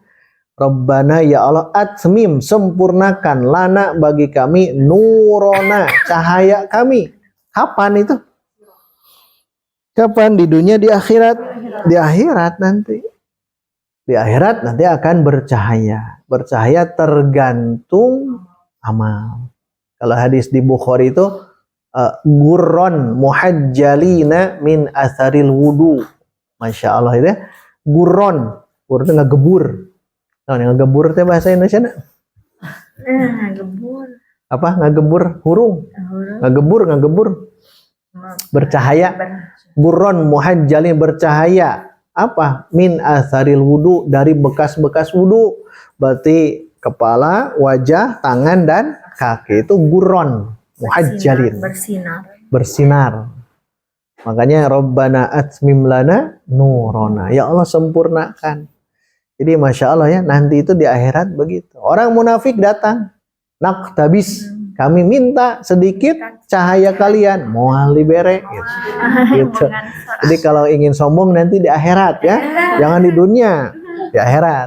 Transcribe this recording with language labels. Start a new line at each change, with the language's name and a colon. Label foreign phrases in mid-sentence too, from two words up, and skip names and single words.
Arabic: ربنا يا الله أتمم,
Indonesian: sempurnakan lana bagi kami nurona, cahaya kami. Kapan itu? Kapan? Di dunia, di akhirat? Di akhirat nanti. Di akhirat nanti akan bercahaya. Bercahaya tergantung amal. Kalau hadis di Bukhari itu
Arabic: غرا محجلين من آثار الوضوء. ما شاء الله
Indonesian: itu ya. Gurron, gurron itu ngegebur. Nah, ngegebur itu bahasa Indonesia. Gebur.
Sundanese: Apa? Ngegebur hurung. Ngegebur.
Indonesian: Bercahaya.
Arabic: غرا محجلين,
Indonesian: bercahaya. Apa?
Arabic: من آثار الوضوء,
Indonesian: dari bekas-bekas wudu. Berarti kepala, wajah, tangan dan kaki itu
Arabic: غرا محجلين.
Indonesian: Bersinar. Makanya
Arabic: ربنا أتمم لنا نورنا.
Indonesian: Ya Allah sempurnakan. Jadi
Arabic: ما شاء الله
Indonesian: ya, nanti itu di akhirat begitu. Orang munafik datang, naktabis, kami minta sedikit cahaya kalian, mohon libere. Gitu. Jadi kalau ingin sombong nanti di akhirat ya, jangan di dunia, di akhirat.